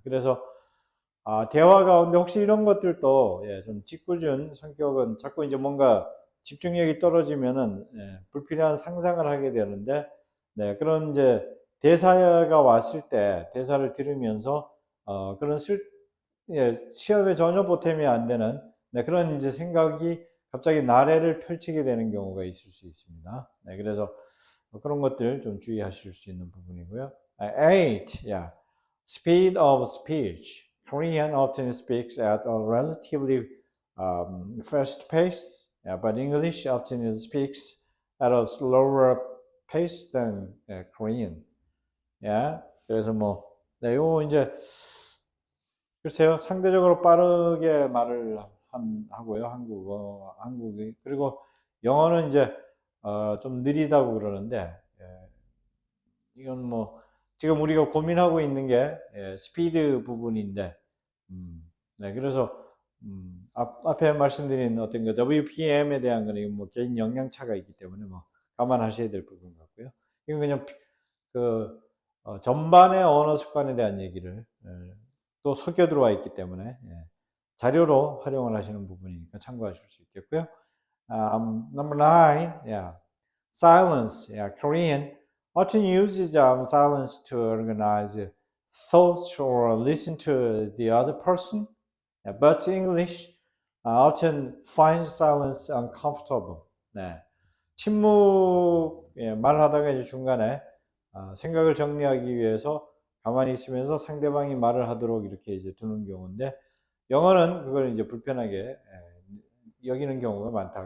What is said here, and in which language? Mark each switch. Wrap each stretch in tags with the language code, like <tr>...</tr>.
<ko>그래서 대화 가운데 혹시 이런 것들도 예, 좀 짓궂은 성격은 자꾸 이제 뭔가 집중력이 떨어지면은 예, 불필요한 상상을 하게 되는데 네, 그런 이제 대사가 왔을 때 대사를 들으면서 그런 예, 시험에 전혀 보탬이 안 되는 네, 그런 이제 생각이 갑자기 나래를 펼치게 되는 경우가 있을 수 있습니다. 네, 그래서 그런 것들 좀 주의하실 수 있는 부분이고요.</ko> <en>Eight, yeah. Speed of speech. Korean often speaks at a relatively fast pace, yeah, but English often speaks at a slower pace than Korean.</en> <ko>예. 그래서 뭐, 네, 요 이제 글쎄요, 상대적으로 빠르게 말을 하고요, 한국이. 그리고 영어는 이제 좀 느리다고 그러는데 예, 이건 뭐 지금 우리가 고민하고 있는 게 스피드 부분인데, 네, 그래서 앞에 말씀드린 어떤 그 WPM에 대한 거는 뭐 개인 역량차가 있기 때문에 뭐 감안하셔야 될 부분 같고요. 이건 그냥 그 전반의 언어 습관에 대한 얘기를 또 섞여 들어와 있기 때문에 자료로 활용을 하시는 부분이니까 참고하실 수 있겠고요.</ko> <en>Number nine, yeah, silence. Yeah, Korean often uses silence to organize thoughts or listen to the other person. Yeah, but English often finds silence uncomfortable.</en> <ko>네. 침묵, 예, 말하다가 이제 중간에 생각을 정리하기 위해서 가만히 있으면서 상대방이 말을 하도록 이렇게 이제 두는 경우인데, 영어는 그걸 이제 불편하게 여기는 경우가 많다.</ko>